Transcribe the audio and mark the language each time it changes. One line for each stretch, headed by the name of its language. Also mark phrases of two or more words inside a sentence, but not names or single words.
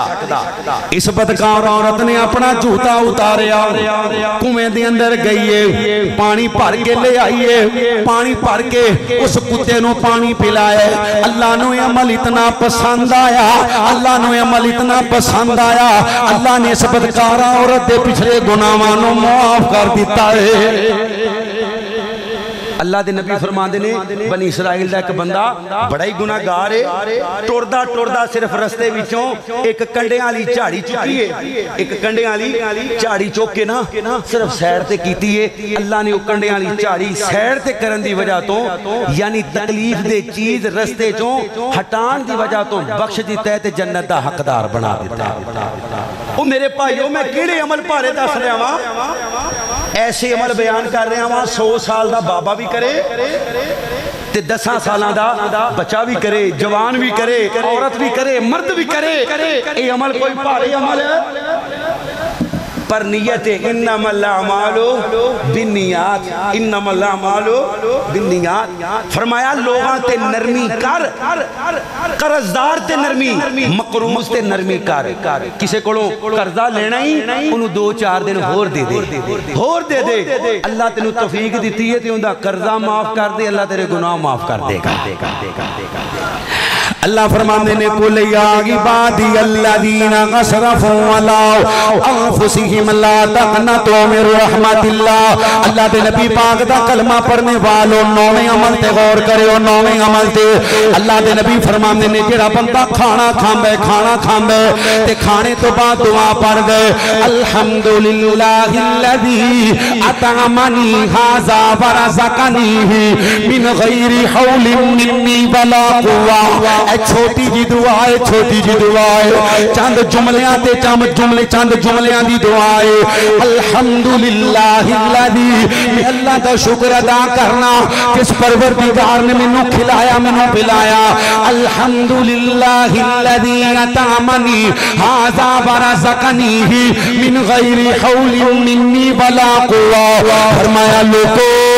Punjabi: اس بدکار عورت نے اپنا جوتا اتاریا کنویں دے اندر گئیے پانی بھر کے لے آئیے پانی بھر کے اس کتے نو پانی پلائے اللہ نو عمل اتنا پسند آیا اللہ نے اس بدکار عورت دے پچھلے گناہاں نو معاف کر دیتا ہے اللہ دے نبی فرماندے نے بنی اسرائیل دا ایک بندہ بڑا ہی گناہگار ہے ٹردا صرف رستے وچوں ایک کنڈیاں والی جھاڑی چکی ہے ایک کنڈیاں والی جھاڑی چوک کے نا صرف سیر تے کیتی ہے اللہ نے او کنڈیاں والی جھاڑی سیر تے کرن دی وجہ تو یعنی تکلیف دے چیز رستے چوں ہٹان دی وجہ تو بخش دیتا ہے تے جنت دا حقدار بنا دیتا ہے او میرے بھائیو میں کیڑے عمل پارے دس رہا ہاں ایسے عمل بیان کر رہے ہیں 100 سال دا بابا بھی کرے تے 10 سالاں دا بچہ بھی کرے جوان بھی کرے عورت بھی کرے مرد بھی کرے اے عمل کوئی بھاری عمل ہے پر نیت
Arabic: انما الاعمال بالنیات انما الاعمال بالنیات
Punjabi: فرمایا لوگاں تے نرمی کر قرضدار تے نرمی مقروض تے نرمی کر کسے کولوں قرضہ لینا ہی انہوں 2-4 دن ہور دے دے اللہ تینوں توفیق دیتی ہے تے اوندا قرضہ معاف کر دے اللہ تیرے گناہ معاف کر دے گا اللہ فرماندے نے
Arabic: قل یا عبادی الذین اسرفوا علی انفسہم لا تقنطوا من رحمت اللہ
Punjabi: اللہ دے نبی پاک دا کلمہ پڑھنے والوں نویں عمل تے غور کرو نویں عمل تے اللہ دے نبی فرماندے نے جڑا بندہ کھانا کھاندا تے کھانے تو بعد دعا پڑھ دے
Arabic: الحمدللہ الذی اطعمنی ھذا ورزقنی من غیر حول منی ولا قوہ
Punjabi: اے چھوٹی جی دعا ہے چند جملیاں تے چند جملیاں دی دعا ہے
Arabic: الحمدللہ الذی
Urdu: اللہ کا شکر ادا کرنا
Punjabi: کس پروردگار نے منو کھلایا منو پلایا
Arabic: الحمدللہ الذی اطعمنی ھذا ورزقنی من غیر حول منی ولا قوہ
Punjabi: فرمایا لوگو